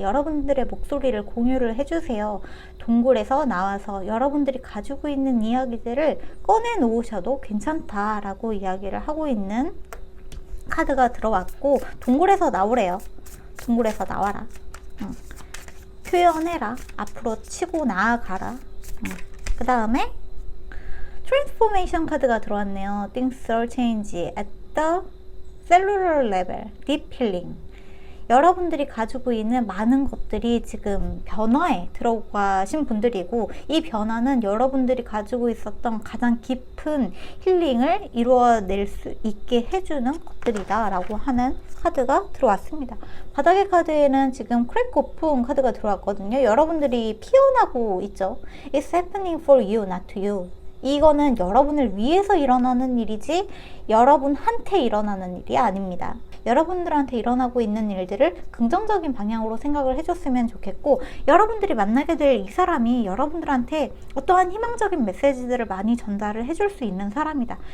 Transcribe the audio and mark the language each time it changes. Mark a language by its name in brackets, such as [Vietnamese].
[Korean] 여러분들의 목소리를 공유를 해주세요. 동굴에서 나와서 여러분들이 가지고 있는 이야기들을 꺼내놓으셔도 괜찮다라고 이야기를 하고 있는 카드가 들어왔고, 동굴에서 나오래요. 동굴에서 나와라. 표현해라. 앞으로 치고 나아가라. 그 다음에 트랜스포메이션 카드가 들어왔네요. [English] Things are change at the cellular level. Deep healing. [Korean] 여러분들이 가지고 있는 많은 것들이 지금 변화에 들어가신 분들이고, 이 변화는 여러분들이 가지고 있었던 가장 깊은 힐링을 이루어낼 수 있게 해주는 것들이다 라고 하는 카드가 들어왔습니다. 바닥의 카드에는 지금 크랙 오픈 카드가 들어왔거든요. 여러분들이 피어나고 있죠. [English] It's happening for you, not to you. [Korean] 이거는 여러분을 위해서 일어나는 일이지 여러분한테 일어나는 일이 아닙니다. 여러분들한테 일어나고 있는 일들을 긍정적인 방향으로 생각을 해줬으면 좋겠고, 여러분들이 만나게 될 이 사람이 여러분들한테 어떠한 희망적인 메시지들을 많이 전달을 해줄 수 있는 사람이다.